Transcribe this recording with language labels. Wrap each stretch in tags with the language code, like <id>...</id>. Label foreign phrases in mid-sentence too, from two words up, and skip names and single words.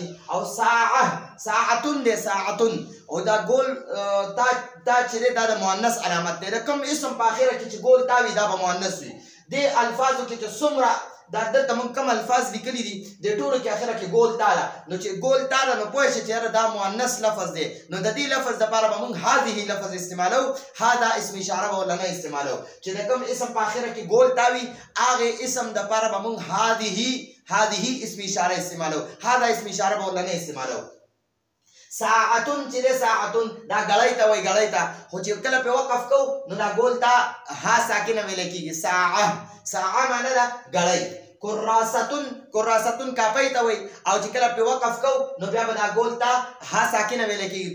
<ps>او ساعه، ساعتون دی، ساعتون. او دا ګول دا چې دی دا د مؤنث علامت دی. د کوم اسم په اخره کې چې ګول تا وي دا به مؤنث وي. دې الفاظو کې چې څومره دا دلته موږ کوم الفاظ لیکلي دي د ټولو کې اخره کې ګول تا ده. نو چې ګول تا ده نو پوه شئ چې یاره دا مؤنث لفظ دی. نو د دې لفظ دپاره به موږ هذه لفظ استعمالو، هذا اسم اشاره به ورله نه استعمالو. چې د کوم اسم په اخره کې ګول تا وي هغې اسم دپاره به موږ هذه اسم اشاره استعمالو، هذا اسم اشاره به ورله نه استعمالو. ساعتون چې دی، ساعتون دا ګړۍ ته وایي، ګړۍ ته. خو چې کله پې وقف کوو نو دا ګول ته ها ساکنه ویلی کېږي. ساعه، ساعه معنی ده ګړۍ. کراستون، کراستون کاپۍ ته وایي، او چې کله پې وقف کوو نو بیا به دا ګول ته ها ساکنه ویلی کېږي.</ps>